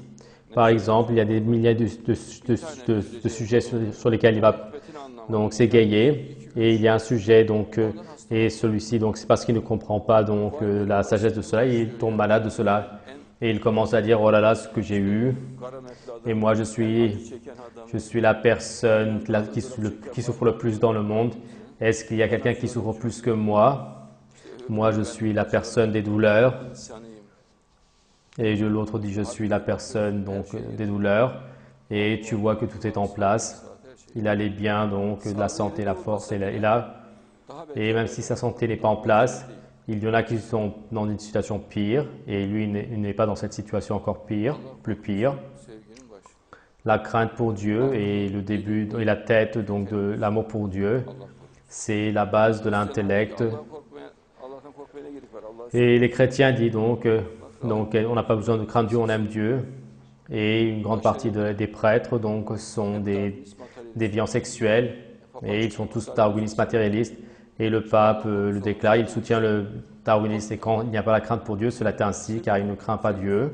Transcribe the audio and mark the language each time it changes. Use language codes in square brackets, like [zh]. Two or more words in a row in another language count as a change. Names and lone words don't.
[fr] Par exemple, il y a des milliers de sujets sur lesquels il va donc s'égayer et il y a un sujet donc et celui-ci donc c'est parce qu'il ne comprend pas donc la sagesse de cela, il tombe malade de cela et il commence à dire oh là là ce que j'ai eu et moi je suis la personne qui souffre le plus dans le monde. Est-ce qu'il y a quelqu'un qui souffre plus que moi? Moi je suis la personne des douleurs. Et l'autre dit je suis la personne donc des douleurs. et tu vois que tout est en place. [tr] her şey. [fr] Il a les biens, donc la santé, la force est là. [tr] Daha belki [fr] Et même si sa santé n'est pas en place, il y en a qui sont dans une situation pire, et lui il n'est pas dans cette situation encore pire, plus pire. [tr] sevginin başı. [fr] La crainte pour Dieu et le début et la tête donc de l'amour pour Dieu, [tr] Allah korusun. [fr] c'est la base de l'intellect. [tr] Allah'tan korkmaya ne gerek var? Allah'a [fr] Et les chrétiens disent donc on n'a pas besoin de craindre Dieu, on aime Dieu. Et une grande partie des prêtres donc sont des déviants sexuels et ils sont tous darwinistes matérialistes. Et le pape le déclare, il soutient le darwinisme et quand il n'y a pas la crainte pour Dieu, cela est ainsi car il ne craint pas Dieu.